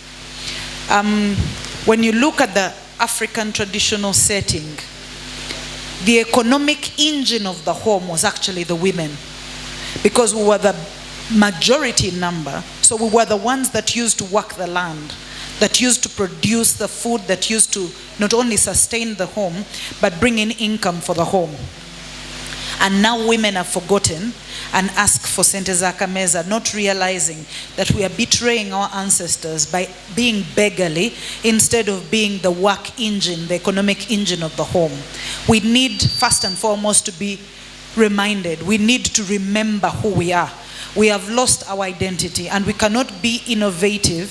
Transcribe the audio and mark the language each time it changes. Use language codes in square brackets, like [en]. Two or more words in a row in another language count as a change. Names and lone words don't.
[en] When you look at the African traditional setting, the economic engine of the home was actually the women, because we were the majority number, so we were the ones that used to work the land, that used to produce the food, that used to not only sustain the home, but bring in income for the home. And now women are forgotten and ask for [lg] sente za kameza, [en] not realizing that we are betraying our ancestors by being beggarly instead of being the work engine, the economic engine of the home. We need, first and foremost, to be reminded. We need to remember who we are. We have lost our identity and we cannot be innovative.